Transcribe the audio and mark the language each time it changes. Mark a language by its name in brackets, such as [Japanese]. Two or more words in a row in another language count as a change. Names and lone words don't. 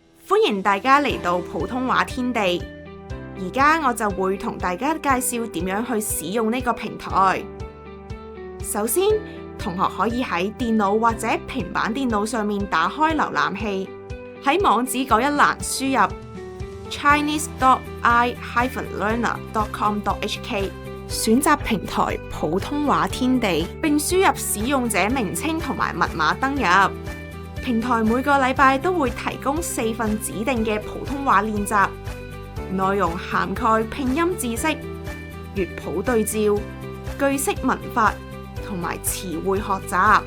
[Cantonese] 歡迎大家嚟到普通話天地。而家我就會同大家介紹點樣去使用呢個平台。首先，同學可以喺電腦或者平板電腦上面打開瀏覽器，喺網址嗰一欄輸入 chinese.i-learner.com.hk， 選擇平台普通話天地，並輸入使用者名稱同埋密碼登入。平台每個禮拜都會提供4份指定嘅普通話練習，內容涵蓋拼音知識、粵普對照、句式文法同埋詞彙學習。